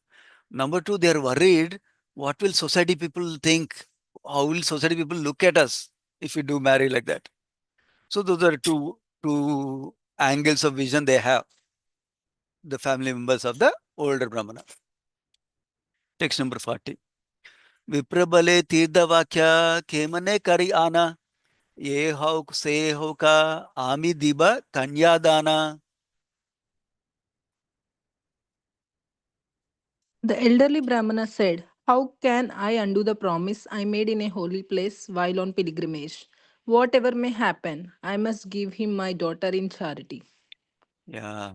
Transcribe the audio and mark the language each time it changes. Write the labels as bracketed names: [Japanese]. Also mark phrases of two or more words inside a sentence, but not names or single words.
[English] Number two, they're worried what will society people think? How will society people look at us if we do marry like that? So those are two angles of vision they have, the family members of the older Brahmana. Text number 40. [Bangla] বিপ্র বলে তীর্থবাক্য কেমনে করি আন এ হউক সে হউক আমি দিব কন্যাদান. [English] The elderly Brahmana said, "How can I undo the promise I made in a holy place while on pilgrimage? Whatever may happen, I must give him my daughter in charity." Yeah.